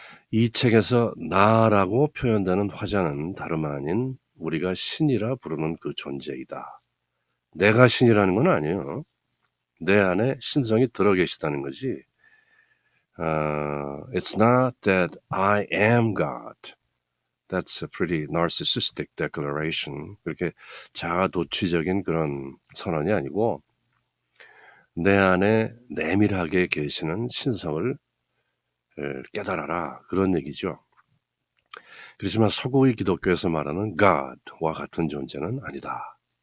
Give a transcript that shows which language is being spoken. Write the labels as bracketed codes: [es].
[ko] 이 책에서 나라고 표현되는 화자는 다름 아닌 우리가 신이라 부르는 그 존재이다. 내가 신이라는 건 아니에요. 내 안에 신성이 들어 계시다는 거지. [en] It's not that I am God. That's a pretty narcissistic declaration. [ko] 그렇게 자아도취적인 그런 선언이 아니고 내 안에 내밀하게 계시는 신성을 깨달아라. 그런 얘기죠. 그렇지만 서구의 기독교에서 말하는 God와 같은 존재는 아니다.